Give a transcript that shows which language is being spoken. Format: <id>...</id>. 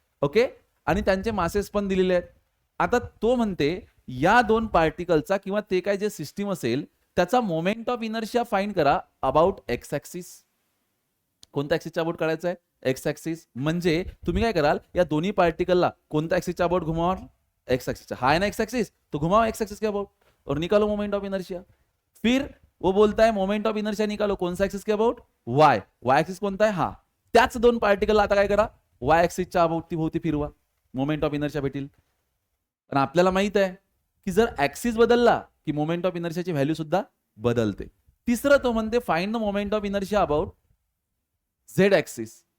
<mr>Okay, आणि त्यांचे masses पण दिलेले आहेत. आता तो म्हणते या दोन पार्टिकलचा किंवा ते काय जे सिस्टीम असेल त्याचा मोमेंट ऑफ इनर्शिया फाइंड करा अबाउट एक्स ऍक्सिस. कोणत्या ऍक्सिसच्या अबाउट काढायचा आहे, एक्स ऍक्सिस. म्हणजे तुम्ही काय कराल, या दोन्ही पार्टिकलला कोणत्या ऍक्सिसच्या अबाउट घुमावाल, एक्स ऍक्सिसच्या.</mr> <hi>हा है ना एक्स ऍक्सिस, तो घुमाओ एक्स ऍक्सिस के अबाउट और निकालो मोमेंट ऑफ इनर्शिया. फिर वो बोलता है मोमेंट ऑफ इनर्शिया निकालो कौन सा एक्सिस के अबाउट, वाय.</hi> <mr>Y axis कोणता आहे, हा. त्याच दोन पार्टिकलला आता काय करा, वाय ऍक्सिसच्या अबाउट भोवती फिरवा, मोमेंट ऑफ इनर्शिया भेटेल. पण आपल्याला माहित आहे की जर ऍक्सिस बदलला की मोमेंट ऑफ इनर्शियाची व्हॅल्यू सुद्धा बदलते. तिसरं तो म्हणते</mr> <en>Find the moment of inertia about Z axis.</en>